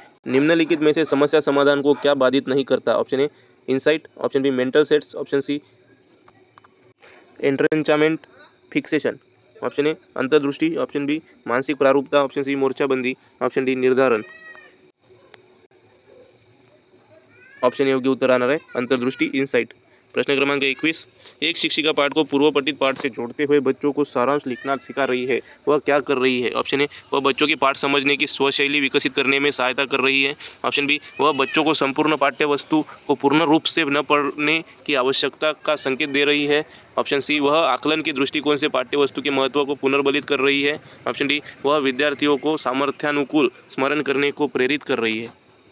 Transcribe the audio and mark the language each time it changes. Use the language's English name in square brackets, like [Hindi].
[Hindi] निम्नलिखित में से समस्या समाधान को क्या बाधित नहीं करता? Option A insight, option B mental sets, option C एंट्रेंचामेंट fixation, option A अंतर्दृष्टि, ऑप्शन बी मानसिक प्रारूपता, ऑप्शन सी मोर्चाबंदी, ऑप्शन डी निर्धारण। [Marathi] ऑप्शन ए योग्य उत्तर राहणार आहे अंतर्दृष्टि इनसाइट। [Hindi] प्रश्न क्रमांक 21, एक शिक्षिका पाठ को पूर्व पठित पाठ से जोड़ते हुए बच्चों को सारांश लिखना सिखा रही है, वह क्या कर रही है? ऑप्शन ए वह बच्चों की पाठ समझने की स्वशैली विकसित करने में सहायता कर रही है, ऑप्शन बी वह बच्चों को संपूर्ण पाठ्य वस्तु को पूर्ण रूप से न पढ़ने की आवश्यकता का संकेत दे रही है, ऑप्शन सी वह आकलन के दृष्टिकोण से पाठ्य वस्तु के महत्व को पुनर्बलित कर रही है, ऑप्शन डी वह विद्यार्थियों को सामर्थ्यानुकूल स्मरण करने को प्रेरित कर रही है।